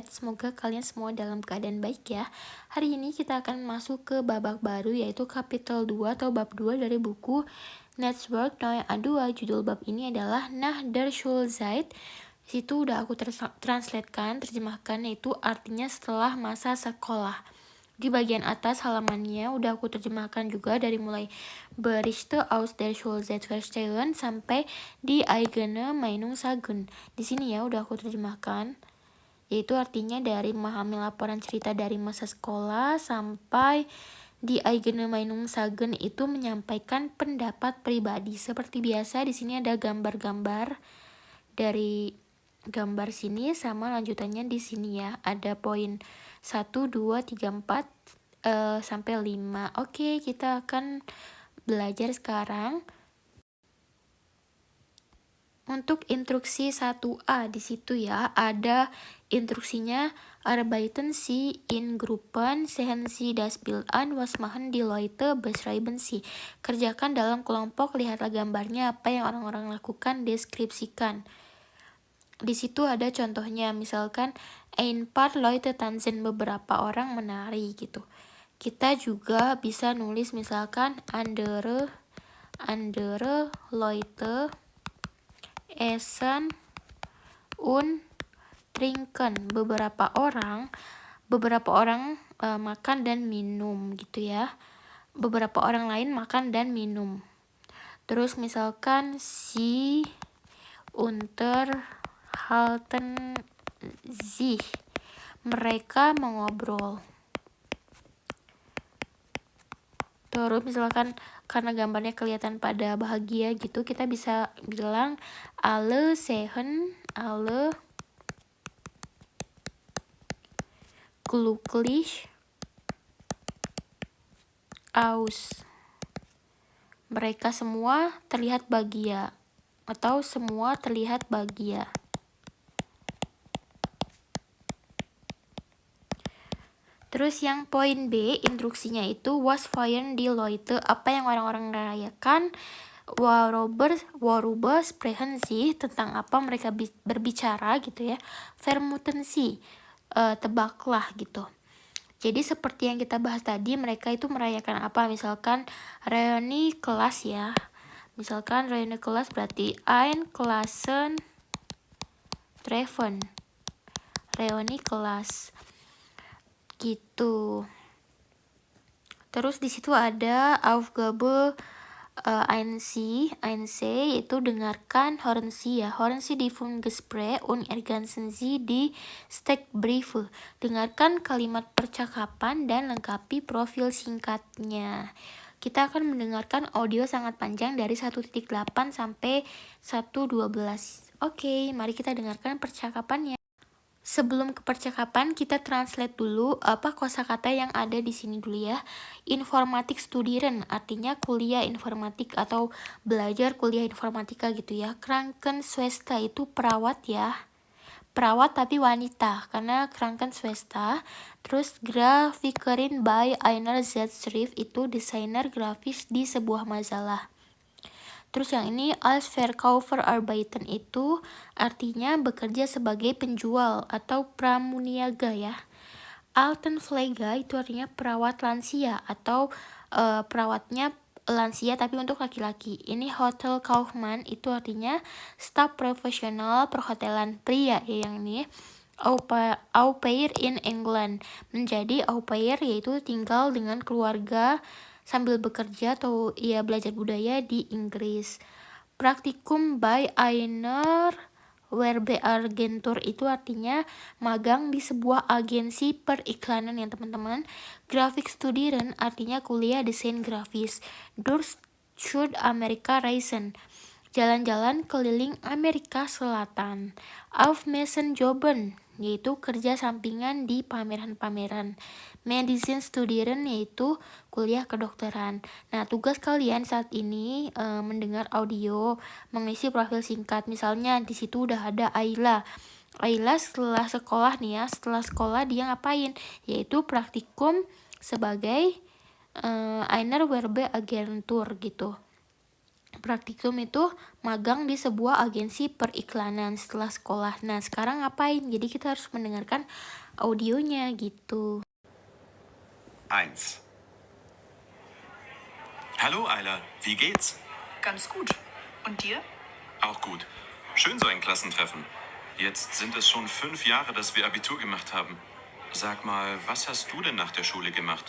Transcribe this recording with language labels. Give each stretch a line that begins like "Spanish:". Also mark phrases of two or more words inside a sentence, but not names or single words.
Indonesian: Semoga kalian semua dalam keadaan baik ya. Hari ini kita akan masuk ke babak baru yaitu kapitel 2 atau bab 2 dari buku Network Noe A2. Judul bab ini adalah
German: Nach der Schulzeit.
Indonesian: Situ udah aku translatekan, terjemahkan, yaitu artinya setelah masa sekolah. Di bagian atas halamannya udah aku terjemahkan juga dari mulai
German: Berichte aus der Schulzeit verstehen
Indonesian: sampai
German: die eigene Meinung sagen.
Indonesian: Di sini ya udah aku terjemahkan, yaitu artinya dari memahami laporan cerita dari masa sekolah sampai
German: die eigene Meinung sagen
Indonesian: itu menyampaikan pendapat pribadi. Seperti biasa di sini ada gambar-gambar dari gambar sini sama lanjutannya di sini ya. Ada poin 1, 2, 3, 4 sampai 5. Oke, kita akan belajar sekarang. Untuk instruksi 1A di situ ya, ada instruksinya
German: Arbeiten Sie in Gruppen, sehen Sie das Bild an, was machen die Leute, beschreiben Sie.
Indonesian: Kerjakan dalam kelompok, lihatlah gambarnya, apa yang orang-orang lakukan, deskripsikan. Di situ ada contohnya, misalkan
German: ein paar Leute tanzen,
Indonesian: beberapa orang menari gitu. Kita juga bisa nulis misalkan
German: andere Leute essen und trinken,
Indonesian: beberapa orang makan dan minum gitu ya. Beberapa orang lain makan dan minum. Terus misalkan
German: si unterhalten sich,
Indonesian: mereka mengobrol. Terus misalkan karena gambarnya kelihatan pada bahagia gitu, kita bisa bilang
German: alle sehen alle glücklich aus.
Indonesian: Mereka semua terlihat bahagia atau semua terlihat bahagia. Terus yang poin B, instruksinya itu
German: was feiern die Leute,
Indonesian: apa yang orang-orang rayakan,
German: worüber sprechen Sie,
Indonesian: tentang apa mereka berbicara gitu ya,
German: vermuten Sie,
Indonesian: tebaklah gitu. Jadi seperti yang kita bahas tadi, mereka itu merayakan apa, misalkan reuni kelas ya, misalkan reuni kelas berarti
German: ein Klassen treffen,
Indonesian: reuni kelas gitu. Terus di situ ada Aufgabe 1C, yaitu dengarkan
German: hören Sie
Indonesian: ya.
German: Hören Sie die Funkgespräche und ergänzen Sie die Steckbriefe.
Indonesian: Dengarkan kalimat percakapan dan lengkapi profil singkatnya. Kita akan mendengarkan audio sangat panjang dari 1.8 sampai 1.12. Oke, mari kita dengarkan percakapannya. Sebelum ke percakapan, kita translate dulu apa kosakata yang ada di sini dulu ya.
German: Informatik studieren
Indonesian: artinya kuliah informatik atau belajar kuliah informatika gitu ya. Krankenschwester itu perawat ya. Perawat tapi wanita karena Krankenschwester. Terus
German: Grafikerin by einer Zeitschrift
Indonesian: itu desainer grafis di sebuah majalah. Terus yang ini
German: als Verkäufer arbeiten
Indonesian: itu artinya bekerja sebagai penjual atau pramuniaga ya. Altenpfleger itu artinya perawat lansia atau perawatnya lansia tapi untuk laki-laki. Ini Hotel Kaufman itu artinya staf profesional perhotelan pria ya yang ini.
German: Au pair in England,
Indonesian: menjadi au pair yaitu tinggal dengan keluarga sambil bekerja atau ya belajar budaya di Inggris.
German: Praktikum by einer Werbeagentur
Indonesian: itu artinya magang di sebuah agensi periklanan ya teman-teman.
German: Graphic Studieren
Indonesian: artinya kuliah desain grafis.
German: Durch Südamerika reisen,
Indonesian: jalan-jalan keliling Amerika Selatan.
German: Auf Messen jobben,
Indonesian: yaitu kerja sampingan di pameran-pameran.
German: Medicine studieren
Indonesian: yaitu kuliah kedokteran. Nah, tugas kalian saat ini mendengar audio, mengisi profil singkat. Misalnya di situ udah ada Ayla. Ayla setelah sekolah nih ya, setelah sekolah dia ngapain? Yaitu praktikum sebagai
German: einer Werbeagentur
Indonesian: gitu. Praktikum itu magang di sebuah agensi periklanan setelah sekolah. Nah, sekarang ngapain? Jadi kita harus mendengarkan audionya gitu. 1.
German: Hallo Ayla, wie geht's? Ganz gut. Und dir? Auch gut. Schön so ein Klassentreffen. Jetzt sind es schon 5 Jahre, dass wir Abitur gemacht haben. Sag mal, was hast du denn nach der Schule gemacht?